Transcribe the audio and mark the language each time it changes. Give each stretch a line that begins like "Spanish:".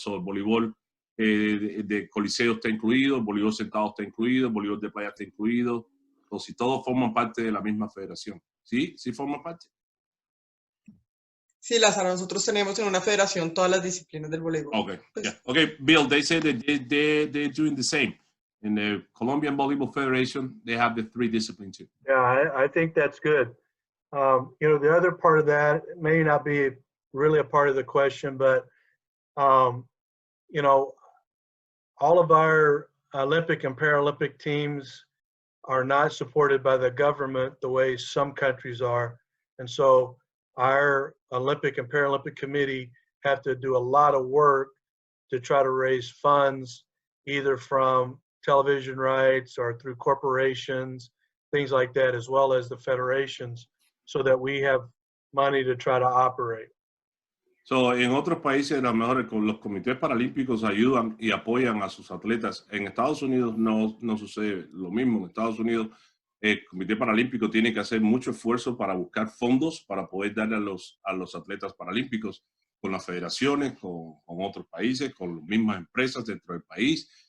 Spanish: El voleibol de coliseo está incluido, el voleibol sentado está incluido, el voleibol de playa está incluido. Si todos forman parte de la misma federación. ¿Sí? ¿Sí forman parte? Sí, Lázaro, nosotros tenemos en una federación todas las disciplinas del voleibol.
English: Okay, yeah. Okay, Bill, they say that they're doing the same. In the Colombian Volleyball Federation, they have the three disciplines too. Yeah, I think that's good. You know, the other part of that may not be really a part of the question, but, you know, all of our Olympic and Paralympic teams are not supported by the government the way some countries are. And so our Olympic and Paralympic committee have to do a lot of work to try to raise funds, either from television rights or through corporations, things like that, as well as the federations, so that we have money to try to operate.
Spanish: En otros países, a lo mejor los comités paralímpicos ayudan y apoyan a sus atletas. En Estados Unidos no sucede lo mismo. En Estados Unidos, el comité paralímpico tiene que hacer mucho esfuerzo para buscar fondos para poder darle a los atletas paralímpicos con las federaciones, con otros países, con las mismas empresas dentro del país.